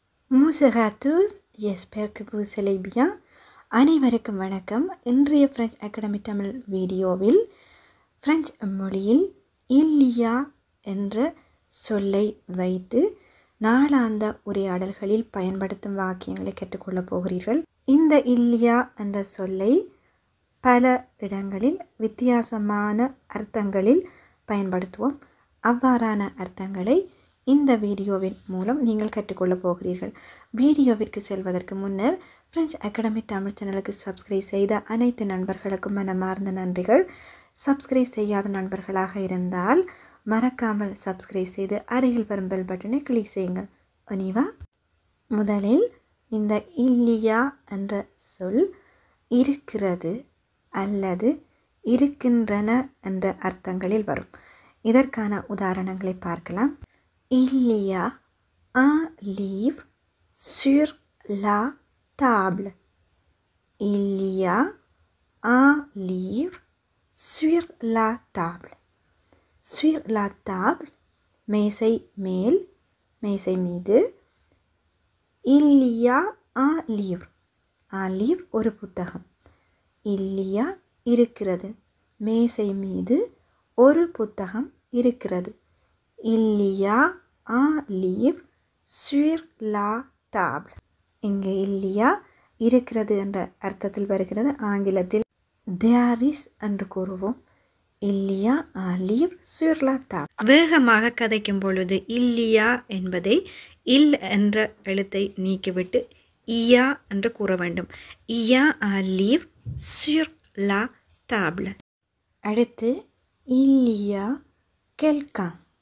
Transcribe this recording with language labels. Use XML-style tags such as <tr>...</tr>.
<fr>Bonjour à tous, j'espère que vous allez bien.</fr> <ta>அனைவருக்கும் வணக்கம். இன்றைய பிரெஞ்ச் அகாடமி தமிழ் வீடியோவில் பிரெஞ்சு மொழியில் இல்லியா என்ற சொல்லை வைத்து நாளாந்த உரையாடல்களில் பயன்படுத்தும் வாக்கியங்களை கற்றுக்கொள்ளப் போகிறீர்கள். இந்த இல்லியா என்ற சொல்லை பல இடங்களில் வித்தியாசமான அர்த்தங்களில் பயன்படுத்துவோம். அவ்வாறான அர்த்தங்களை இந்த வீடியோவின் மூலம் நீங்கள் கற்றுக்கொள்ளப் போகிறீர்கள். வீடியோவிற்கு செல்வதற்கு முன்னர் பிரெஞ்ச் அகாடமி தமிழ் சேனலுக்கு சப்ஸ்கிரைப் செய்த அனைத்து நண்பர்களுக்கும் மனமார்ந்த நன்றிகள். சப்ஸ்கிரைப் செய்யாத நண்பர்களாக இருந்தால் மறக்காமல் சப்ஸ்கிரைப் செய்து அருகில் வரும் பெல் பட்டனை கிளிக் செய்யுங்கள். அனிவா, முதலில் இந்த இல்லியா என்ற சொல் இருக்கிறது அல்லது இருக்கின்றன என்ற அர்த்தங்களில் வரும். இதற்கான உதாரணங்களை பார்க்கலாம்.</ta> <fr>Il y a un livre sur la table. Il y a un livre sur la table. Sur la table,</fr> <ta>மேசை மேல், மேசை மீது.</ta> <fr>Il y a un livre. Un livre</fr> <ta>ஒரு புத்தகம்.</ta> <fr>Il y a</fr> <ta>இருக்கிறது. மேசை மீது ஒரு புத்தகம் இருக்கிறது.</ta> <fr>Il y a un livre sur la table.</fr> <ta>இங்கே இல்லியா இருக்கிறது என்ற அர்த்தத்தில் வருகிறது. ஆங்கிலத்தில்</ta> <en>there is</en> <ta>என்று கூறுவோம்.</ta> <fr>இல்லியா un livre sur la table.</fr> <ta>வேகமாக கதைக்கும் பொழுது இல்லியா என்பதை இல் என்ற எழுத்தை நீக்கிவிட்டு இயா என்று கூற வேண்டும்.</ta> <fr>இயா un livre sur la table.</fr> <ta>அடுத்து</ta> <fr>il y a quelqu'un.</fr>